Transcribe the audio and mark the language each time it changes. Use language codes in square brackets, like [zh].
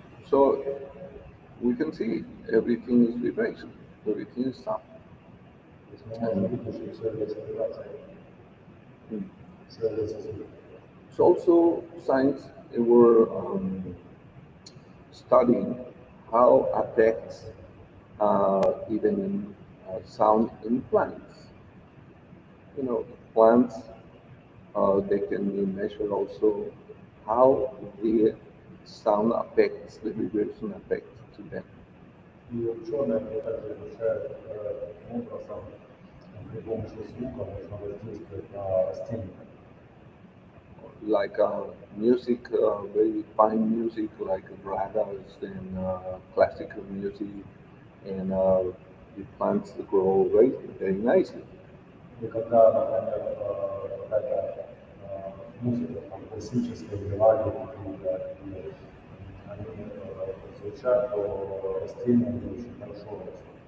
[en] So we can see everything is vibration, everything is sound. [ru] То есть мы можем видеть, что все является вибрацией, Mm. все является звуком. [en] So also science they were studying how affects even sound in plants. Plants they can be measured also how the sound affects the vibration affects to them. [ru] И ученые они также изучают, каким образом при помощи звука можно воздействовать на растения. [en] Like music, very fine music like ragas and classical music, and the plants grow very nicely. [ru] И когда, например, какая-то музыка там, классическая, мелодия какие-то, и они звучат, то растения они очень хорошо растут.